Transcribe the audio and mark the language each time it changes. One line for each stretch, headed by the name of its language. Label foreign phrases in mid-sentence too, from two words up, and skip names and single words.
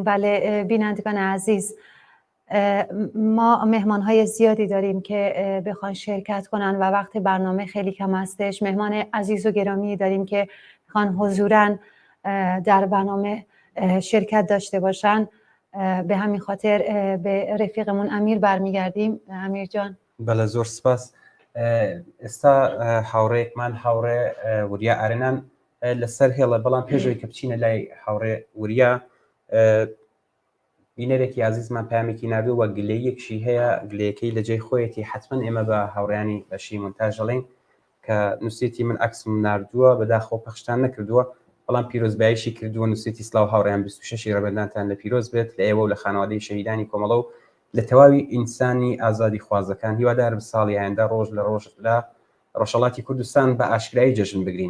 Persian: بله بینندگان عزیز، ما مهمانهای زیادی داریم که بخوان شرکت کنن و وقت برنامه خیلی کم هستش. مهمان عزیز و گرامی داریم که بخوان حضوراً در برنامه شرکت داشته باشن. به همین خاطر به رفیقمون امیر برمیگردیم. امیر جان.
Central Kurdish: بله زور سپاس. استا هاوڕێکمان هاوڕێ وریا ئارێنان لەسەر هێڵە بەڵام پێشەوەی کە بچینە لای هاوڕێ وریا بینەرێکی عزیزمان پامێکی نردوو وە گلەیەکشی هەیە، گلەیەکەی لە جێی خۆیەتی حتمما ئێمە بە هاوڕێیانی بەشی مونتاژ دەڵێن کە نووسێتی من عکسم نردووە بەداخۆ پەخشتان نەکردووە بەڵام پیرۆزباییشی کردووە نووسێتی سلااو هاوڕیان 26 ڕێبەندانتان لە پیرۆز بێت لە ئێوە و لە خانەوادەی شەهیدانی کۆمەڵە و لە تەواوی ئینسانی ئازادی خوازەکان هیوادار بە ساڵی ئایندا ڕۆژ لە ڕۆژ لە ڕۆژهەڵاتی کوردستان بە ئاشکرایی جەژن بگرین.